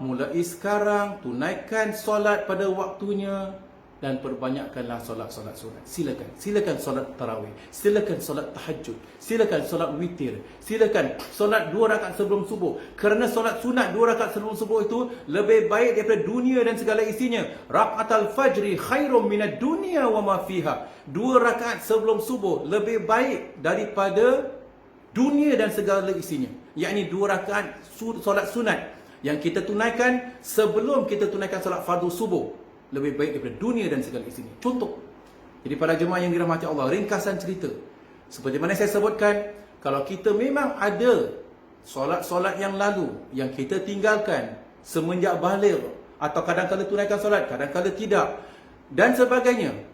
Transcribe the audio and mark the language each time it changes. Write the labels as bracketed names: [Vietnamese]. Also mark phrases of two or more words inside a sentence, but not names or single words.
[Malay] Mulai sekarang, tunaikan solat pada waktunya. Dan perbanyakkanlah solat-solat sunat. Silakan. Silakan solat tarawih. Silakan solat tahajud. Silakan solat witir. Silakan solat 2 rakaat sebelum subuh. Kerana solat sunat 2 rakaat sebelum subuh itu lebih baik daripada dunia dan segala isinya. [Arabic] ركعتا الفجر خير من الدنيا وما فيها. [Malay] 2 rakaat sebelum subuh lebih baik daripada dunia dan segala isinya. Yakni 2 rakaat solat sunat yang kita tunaikan sebelum kita tunaikan solat fardu subuh lebih baik daripada dunia dan segala isinya. Contoh. Jadi para jemaah yang dirahmati Allah, ringkasan cerita. Seperti mana saya sebutkan, kalau kita memang ada solat-solat yang lalu yang kita tinggalkan semenjak baligh, atau kadang-kadang tunaikan solat, kadang-kadang tidak, dan sebagainya.